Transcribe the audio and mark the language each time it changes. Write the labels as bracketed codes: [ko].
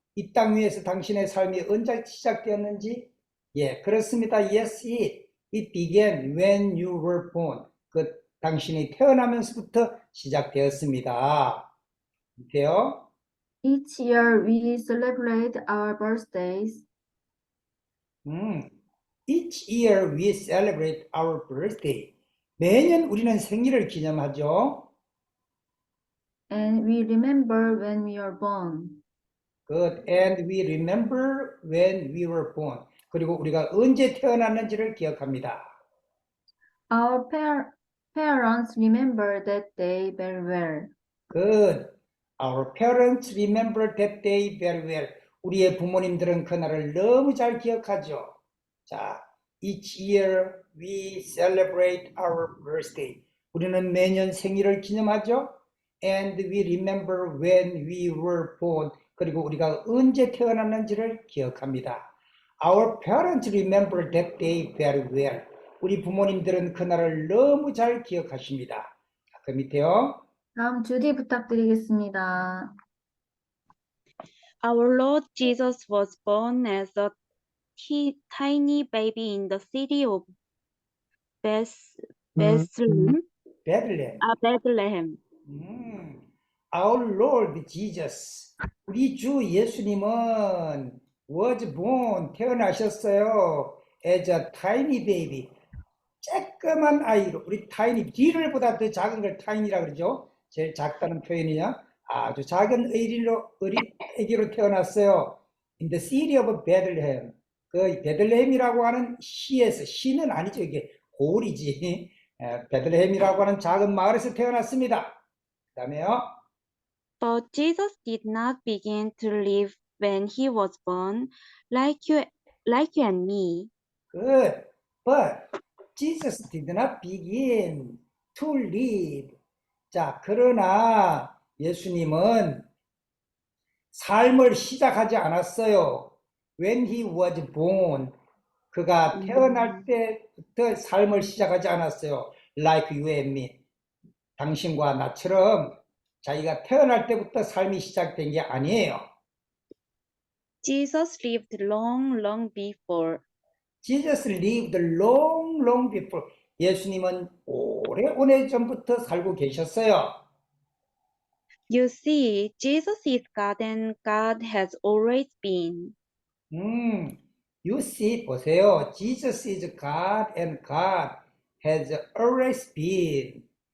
[ko] 이 땅 위에서 당신의 삶이 언제 시작되었는지? 예, 그렇습니다. [en] Yes, it began when you were born. [ko] 당신이 태어나면서부터 시작되었습니다. 이렇게요. [en] Each year we celebrate our birthdays. Each year we celebrate our birthday. [ko] 매년 우리는 생일을 기념하죠. [en] And we remember when we are born. Good. And we remember when we were born. [ko] 그리고 우리가 언제 태어났는지를 기억합니다. [en] Our parents remember that day very well. Good. Our parents remember that day very well. [ko] 우리의 부모님들은 그날을 너무 잘 기억하죠. [en] 자, each year we celebrate our birthday. [ko] 우리는 매년 생일을 기념하죠. [en] And we remember when we were born. [ko] 그리고 우리가 언제 태어났는지를 기억합니다. [en] Our parents remember that day very well. [ko] 우리 부모님들은 그날을 너무 잘 기억하십니다. 자, 그 밑에요. 다음 주디 부탁드리겠습니다. [en] Our Lord Jesus was born as a tiny baby in the city of Bethlehem. [ko] 베들레헴. [en] Bethlehem. Our Lord Jesus. [ko] 우리 주 예수님은 [en] was born, [ko] 태어나셨어요. [en] as a tiny baby. [ko] 쬐끄만 아이로. 우리 tiny, D를보다 더 작은 걸 tiny라 그러죠. 제일 작다는 표현이냐. 아주 작은 아기로 태어났어요. [en] In the city of Bethlehem. [ko] 그 베들레헴이라고 하는 시는 아니죠. 이게 고을이지. 베들레헴이라고 하는 작은 마을에서 태어났습니다. 그 다음에요. [en] But Jesus did not begin to live when he was born, like you and me. Good. But Jesus did not begin to live. [ko] 자, 그러나 예수님은 삶을 시작하지 않았어요. [en] When he was born. [ko] 그가 태어날 때부터 삶을 시작하지 않았어요. [en] Like you and me. [ko] 당신과 나처럼 자기가 태어날 때부터 삶이 시작된 게 아니에요. [en] Jesus lived long before. Jesus lived long before. [ko] 예수님은 오래전부터 살고 계셨어요. [en] You see, Jesus is God and God has always been. You see, [ko] 보세요. [en] Jesus is God and God has always been.